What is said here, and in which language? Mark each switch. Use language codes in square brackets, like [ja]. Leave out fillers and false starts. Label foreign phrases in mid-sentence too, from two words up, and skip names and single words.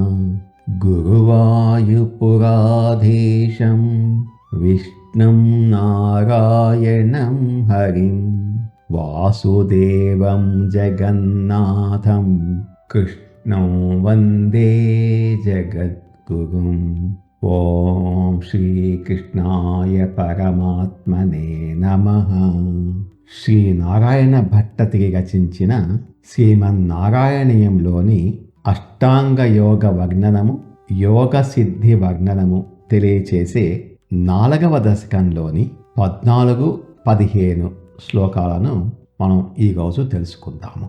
[sa] गुरुवायुपुराधीशं विष्णुं नारायणं हरिं वासुदेवं जगन्नाथं कृष्णं वन्दे जगद्गुरुम्। ఓం శ్రీకృష్ణాయ పరమాత్మనే నమః. [te] శ్రీనారాయణ భట్టతిరి రచించిన శ్రీమన్నారాయణీయంలోని అష్టాంగ యోగ వర్ణనము, యోగ సిద్ధి వర్ణనము తెలియచేసే 4వ దశకంలోని 14-15 శ్లోకాలను మనం ఈరోజు తెలుసుకుందాము.